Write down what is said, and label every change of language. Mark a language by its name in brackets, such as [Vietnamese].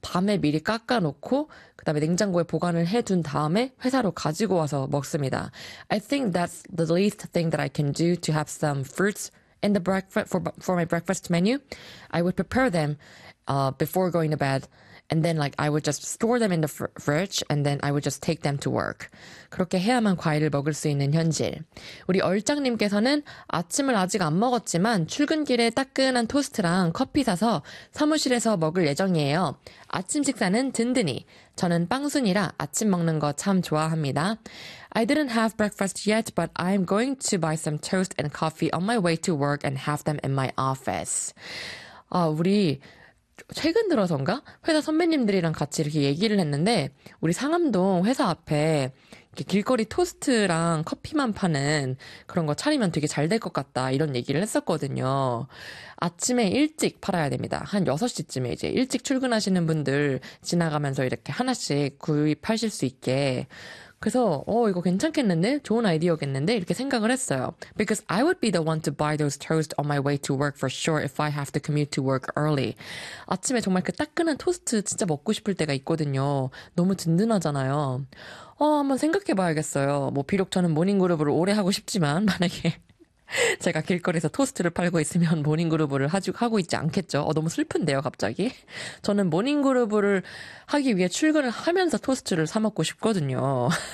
[Korean] 밤에 미리 깎아놓고 그다음에 냉장고에 보관을 해둔 다음에 회사로 가지고 와서 먹습니다. [English] I think that's the least thing that I can do to have some fruits in the breakfast for my breakfast menu. I would prepare them, before going to bed, and then like I would just store them in the fridge, and then I would just take them to work. [Korean] 그렇게 해야만 과일을 먹을 수 있는 현실. 우리 얼짱님께서는 아침을 아직 안 먹었지만 출근길에 따끈한 토스트랑 커피 사서 사무실에서 먹을 예정이에요. 아침 식사는 든든히. 저는 빵순이라 아침 먹는 거참 좋아합니다. [English] I didn't have breakfast yet, but I'm going to buy some toast and coffee on my way to work and have them in my office. [Korean] 아, 우리 최근 들어선가 회사 선배님들이랑 같이 이렇게 얘기를 했는데 우리 상암동 회사 앞에 이렇게 길거리 토스트랑 커피만 파는 그런 거 차리면 되게 잘될것 같다 이런 얘기를 했었거든요. 아침에 일찍 팔아야 됩니다. 한 6시쯤에 이제 일찍 출근하시는 분들 지나가면서 이렇게 하나씩 구입하실 수 있게. 그래서 이거 괜찮겠는데? 좋은 아이디어겠는데? 이렇게 생각을 했어요. [English] Because I would be the one to buy those toast on my way to work for sure if I have to commute to work early. [Korean] 아침에 정말 그 따끈한 토스트 진짜 먹고 싶을 때가 있거든요. 너무 든든하잖아요. 한번 생각해 봐야겠어요. 뭐 비록 저는 모닝그룹을 오래 하고 싶지만 만약에 제가 길거리에서 토스트를 팔고 있으면 모닝그룹을 아직 하고 있지 않겠죠? 너무 슬픈데요, 갑자기? 저는 모닝그룹을 하기 위해 출근을 하면서 토스트를 사 먹고 싶거든요.